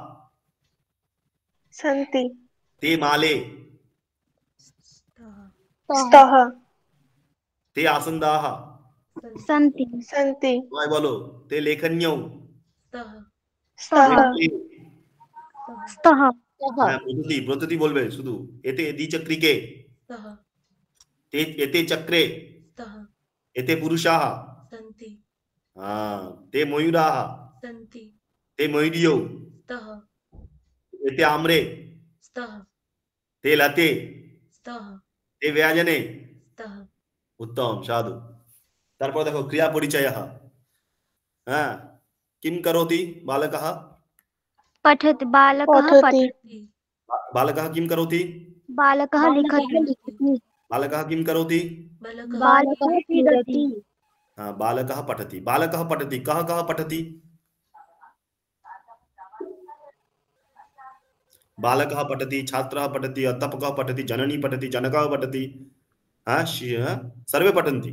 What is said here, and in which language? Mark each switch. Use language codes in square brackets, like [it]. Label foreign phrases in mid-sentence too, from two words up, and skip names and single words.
[sa] सन्ति ते माले स्तः स्तः ते आसन्दाः सन्ति सन्ति [hi] भाई बोलो [sa] ते लेखन्यौ स्तः स्तः ते स्तः [bn] হ্যাঁ ব্রততি বলবে শুধু। [sa] এতে দ্বিচক্রিকে, स्तः এতে চক্রে, स्तः এতে পুরুষাः, सन्ति ते ময়ূরাः, सन्ति ते ময়ূরিয়ौ, स्तः এতে আম্রে, स्तः ते লতে, स्तः ते ব্যজনে। स्तः উত্তম, সাধু। [bn] তারপর দেখো [sa] ক্রিয়া পরিচয়ः। হ্যাঁ, কিম করোতি বালকः, पठति बालकः पठति इति बालकः किं करोति, बालकः लिखति बालकः किं करोति, बालकः बालकः क्रीडति बालकः पठति, बालकः पठति, कः कः पठति, बालकः पठति, छात्रः पठति, अध्यापकः पठति, जननी पठति, जनकः पठति, सर्वे पठन्ति।